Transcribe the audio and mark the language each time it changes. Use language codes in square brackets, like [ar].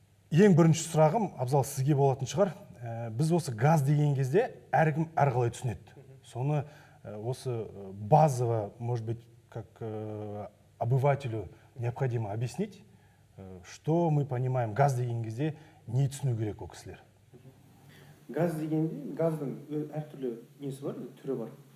[kk] Ең бірінші сұрағым, Абзал, сізге болатын шығар. Біз осы газ деген кезде әркім әрқалай түсінеді. Соны осы [ru] базово, может быть, как обывателю необходимо объяснить, что мы понимаем газ [kk] деген кезде не түсіну керек ол кісілер. Газ дегенде, газдың әртүрлі несі бар, түрі бар.